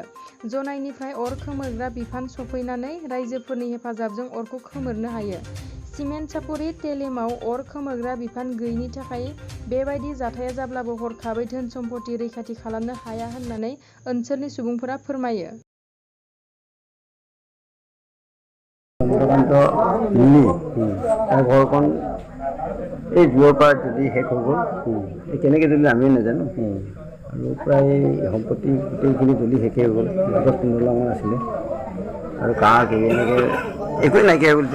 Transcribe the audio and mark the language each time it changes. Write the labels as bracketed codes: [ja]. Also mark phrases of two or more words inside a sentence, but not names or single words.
[brx] जनायनिफ्राय अर खोमोरग्रा बिफान सफैनानै राइजोफोरनि हेफाजाबजों अरखौ खोमोरनो हायो। सिमेन्ट सापरि टेलेमाव अर खोमोरग्रा बिफान गैयिनि थाखाय बेबायदि जाथाया जाब्लाबो हरखाबै धोन सम्पति रैखाथि खालामनो हाया होननानै ओनसोलनि सुबुंफोरा फोरमायो। [as] চন্দ্ৰকান্ত মিলি তাৰ ঘৰখন এই জুইৰ পৰা যদি শেষ হৈ গ'ল কেনেকৈ যদি আমিও নাজানো আৰু প্ৰায় সম্পত্তি গোটেইখিনি জ্বলি শেষেই হৈ গ'ল। 10-15 লাখমান আছিলে আৰু কাঁহ এনেকৈ একোৱেই নাইকিয়া হৈ গ'ল।